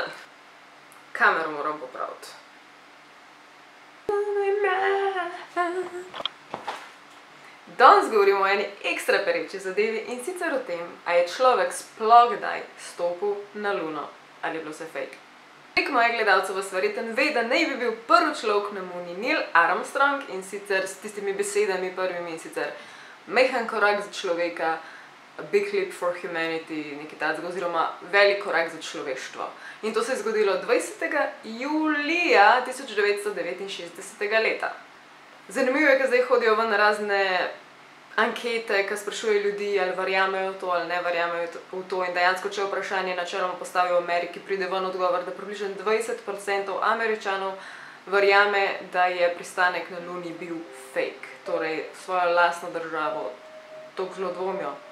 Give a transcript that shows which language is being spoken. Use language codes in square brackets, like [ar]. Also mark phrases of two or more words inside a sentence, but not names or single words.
[sl] Kamero moram popraviti. Danes govorimo o eni ekstra pereči zadevi in sicer o tem, a je človek sploh kdaj stopil na Luno ali je bilo vse fake. Veliko mojih gledalcev vas verjetno ve, da naj bi bil prvi človek na Luni Neil Armstrong in sicer s tistimi besedami prvimi in sicer majhen korak za človeka, [en] a big leap for humanity, [sl] nekaj takega, oziroma velik korak za človeštvo. In to se je zgodilo 20. julija 1969 leta. Zanimivo je, ker zdaj hodijo ven razne ankete, ki sprašujejo ljudi, ali verjamejo v to ali ne verjamejo v to in dejansko, če vprašanje načeloma postavijo v Ameriki, pride ven odgovor, da približno 20% Američanov verjame, da je pristanek na Luni bil fake, torej svojo lastno državo toliko zelo dvomijo.